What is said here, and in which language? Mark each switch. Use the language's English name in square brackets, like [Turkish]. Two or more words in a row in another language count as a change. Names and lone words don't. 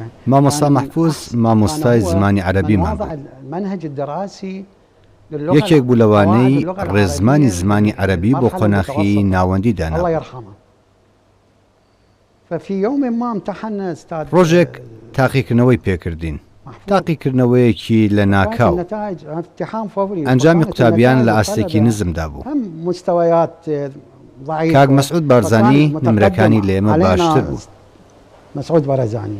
[Central Kurdish] مامۆستا محفوظ مامۆستای زمانی عەرەبیمان بوو. [Arabic] المنهج الدراسي [Central Kurdish] یەکێک بوو لەوانەی ڕێزمانی زمانی عەرەبی بۆ قۆناخی ناوەندی دانا. [Arabic] الله يرحمه. ففي يوم ما امتحنا أستاذ [Central Kurdish] ڕۆژێک تاقیکردنەوەی پێکردین، تاقیکردنەوەیەکی لە ناکاو. ئەنجامی قوتابیان لە ئاستێکی نزمدا بوو. کاک مەسعود بارزانی نمرەکانی لە ئێمە باشتر بوو. مەسعود بارزانی